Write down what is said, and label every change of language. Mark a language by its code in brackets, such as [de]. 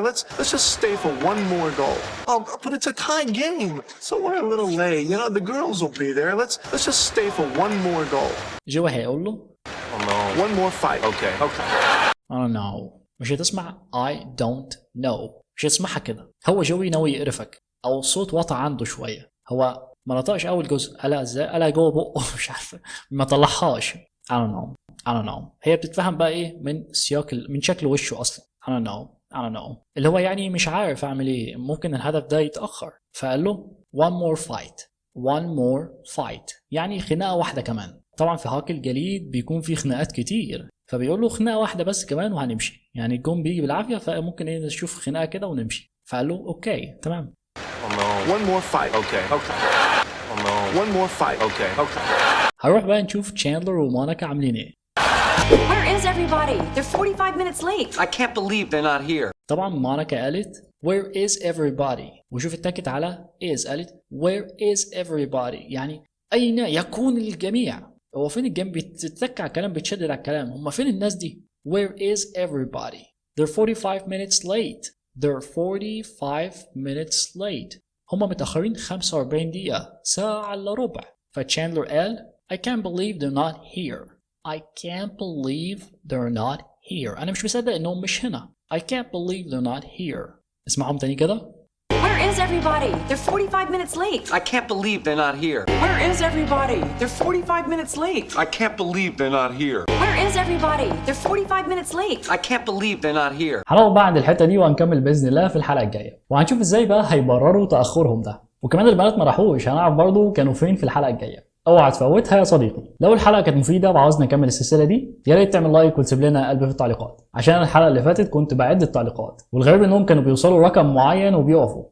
[en] Let's just stay for one more goal. Oh, but it's a tie game, so we're a little late. You know, the girls will be there. Let's just stay for one more goal. [ar] جوي هيقول له [en] Oh no. One more fight. Okay. I don't know. [ar] مش هتسمع [en] I don't know. [ar] مش هتسمعها كده. هو جوي ناوي يقرفك او الصوت وطى عنده شوية. هو ما نطقش اول جزء قالها ازاي؟ قالها جوه بقه مش عارفه ما طلعهاش. [en] I don't know. [ar] هي بتتفهم بقى ايه من سياق من شكل وشه اصلا. [en] I don't know. [ar] اللي هو يعني مش عارف اعمل ايه، ممكن الهدف ده يتأخر. فقال له [en] one more fight one more fight [ar] يعني خناقة واحدة كمان. طبعا في هاكي الجليد بيكون في خناقات كتير، فبيقول له خناقة واحدة بس كمان وهنمشي، يعني الجون بيجي بالعافية فممكن ايه نشوف خناقة كده ونمشي. فقال له اوكي تمام. [en] One more fight. Okay. One more fight. Okay. [ar] هنروح بقى نشوف تشاندلر ومونيكا عاملين ايه. [en] Where is everybody? They're 45 minutes late. I can't believe they're not here. [ar] طبعا مونيكا قالت [en] where is everybody، [ar] وشوف اتكت على is، قالت where is everybody يعني أين يكون الجميع. هو فين الجميع؟ بتتك على الكلام، بتشدد على الكلام، هم فين الناس دي؟ [en] where is everybody؟ they're 45 minutes late. they're 45 minutes late. [ar] هم متأخرين 45 دقيقة، ساعة إلا ربع. فتشاندلر قال [en] I can't believe they're not here. I can't believe they're not here. [ar] أنا مش مصدق إنهم مش هنا. [en] I can't believe they're not here. [ar] اسمعهم تاني كده. [en] Where is everybody? They're 45 minutes late. I can't believe they're not here. Where is everybody? They're 45 minutes late. I can't believe they're not here. Where is everybody? They're 45 minutes late. I can't believe they're not here. [ar] هنقف بقى عند الحتة دي وهنكمل بإذن الله في الحلقة الجاية، وهنشوف إزاي بقى هيبرروا تأخرهم ده، وكمان البنات ما راحوش، هنعرف برضو كانوا فين في الحلقة الجاية. اوعى تفوتها يا صديقي. لو الحلقه كانت مفيده وعاوزنا نكمل السلسله دي، يا ريت تعمل لايك وتسيب لنا قلب في التعليقات، عشان الحلقه اللي فاتت كنت بعد التعليقات، والغريب انهم كانوا بيوصلوا رقم معين وبيقفوا.